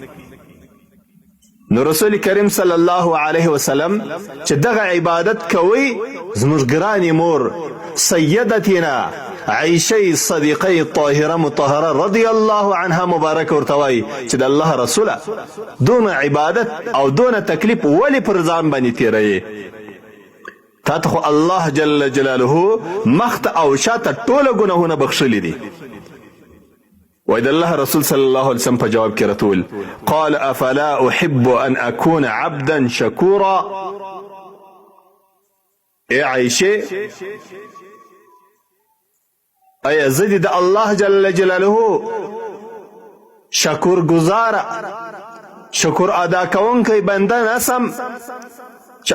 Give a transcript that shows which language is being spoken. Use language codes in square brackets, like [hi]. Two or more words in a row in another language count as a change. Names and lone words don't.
[ps] نو رسول کریم [ar] صلی الله علیه وسلم [ps] چې دغه عبادت کوي زموږ ګرانې مور سیدتنا عائشه صدیقه طاهره مطهره [ar] رضی الله عنها [ps] مبارک ورته وایي چې د الله رسوله دونه عبادت او دونه تکلیف ولې پر ځان باندې تیروي تا ته خو الله [ar] جل جلاله [ps] مخت او شاته ټوله ګناهونه بخښلي دي [ar] وإذا الله رسول صلى الله عليه وسلم [ps] په جواب کې رتول [ar] قال افلا احب ان اكون عبدا شكورا [ps] اے عائشه ایا زه د الله [ar] جل جلاله [ps] شکر گزاره شکر ادا کوونکی بنده نسم چې